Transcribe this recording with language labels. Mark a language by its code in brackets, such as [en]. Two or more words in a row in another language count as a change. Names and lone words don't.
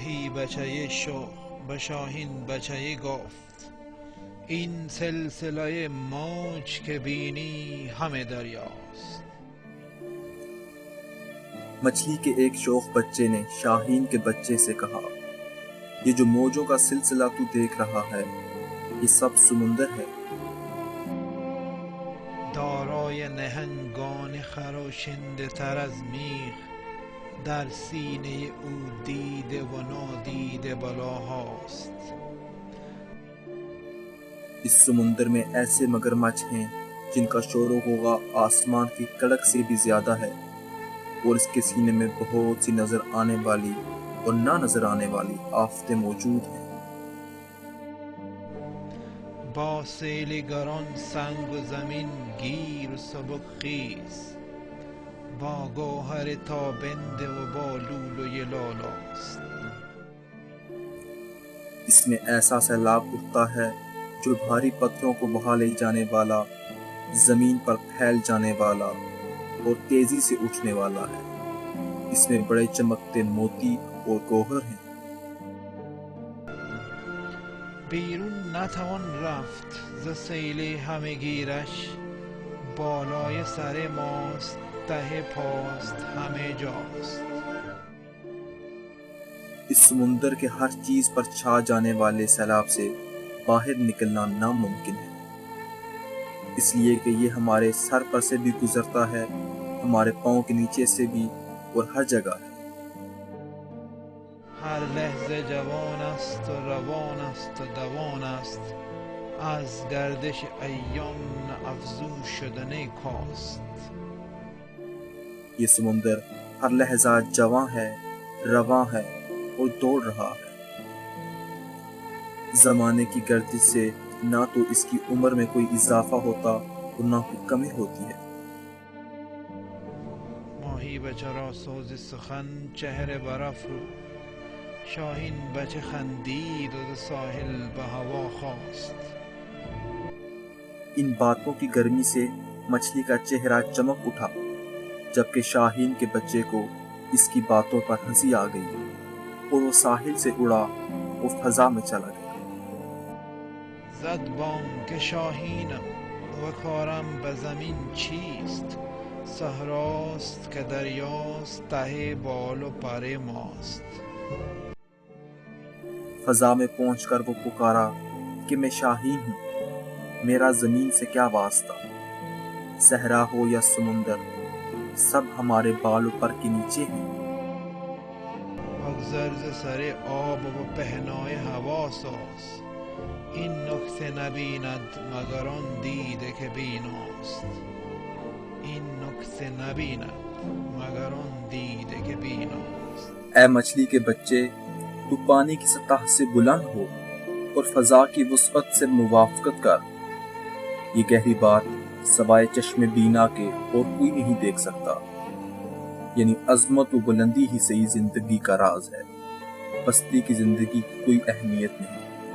[fa] بچه شاه به شاهین بچه گفت این سلسله موج که بینی همه دریاست. [ur] مچھلی کے ایک شوخ بچے نے شاہین کے بچے سے کہا یہ جو موجوں کا سلسلہ تو دیکھ رہا ہے یہ سب سمندر ہے. [fa] دارای نهنگان خراشنده تر از میخ در سینه او دیده و نادیده بلاهاست. [ur] اس سمندر میں ایسے مگرمچھ ہیں جن کا شور و غوغا آسمان کی کڑک سے بھی زیادہ ہے اور اس کے سینے میں بہت سی نظر آنے والی اور نہ نظر آنے والی آفتیں موجود ہیں. [fa] با سیل گران سنگ و زمین گیر و سبک خیز با گوهر تابنده و با لولوی لالاست. [ur] اس میں ایسا سیلاب اٹھتا ہے جو بھاری پتھروں کو بہا لے جانے والا، زمین پر پھیل جانے والا اور تیزی سے اٹھنے والا ہے. اس میں بڑے چمکتے موتی اور گوہر ہیں. [fa] بیرون نتوان رفت ز سیل همهگیرش، بالای سر ماست ته پاست همه جاست. [ur] اس سمندر کے ہر چیز پر چھا جانے والے سیلاب سے باہر نکلنا ناممکن ہے، اس لیے کہ یہ ہمارے سر پر سے بھی گزرتا ہے، ہمارے پاؤں کے نیچے سے بھی اور ہر جگہ ہے. [fa] هر لحظه جوان است و روان است و دوان است، از گردش ایام نه افزون شدن کاست. [ur] یہ سمندر ہر لحظہ جواں ہے، رواں ہے اور دوڑ رہا ہے. زمانے کی گردش سے نہ تو اس کی عمر میں کوئی اضافہ ہوتا اور نہ کوئی کمی ہوتی ہے. [fa] ماهی بچه را سوز سخن چهره برافروخت، شاهین بچه خندید و ز ساحل به هوا خواست. [ur] ان باتوں کی گرمی سے مچھلی کا چہرہ چمک اٹھا، جبکہ شاہین کے بچے کو اس کی باتوں پر ہنسی آ گئی اور وہ ساحل سے اڑا اور فضا میں چلا گیا. [fa] زد بانگ شاهینم و کارم به زمین چیست، صحراست که دریاست ته بال و پر ماست. [ur] فضا میں پہنچ کر وہ پکارا کہ میں شاہین ہوں، میرا زمین سے کیا واسطہ، صحرا ہو یا سمندر سب ہمارے بال و پر کے نیچے ہیں. [fa] بگذر ز سر آب و پهنای هوا ساز، این نکته نبیند مگر آن دیده که بیناست. این نکته نبیند مگر آن دیده که بیناست. [ur] اے مچھلی کے بچے، تو پانی کی سطح سے بلند ہو اور فضا کی وسعت سے موافقت کر. یہ گہری بات سوائے چشم بینا کے اور کوئی نہیں دیکھ سکتا، یعنی عظمت و بلندی ہی صحیح زندگی کا راز ہے، پستی کی زندگی کی کوئی اہمیت نہیں.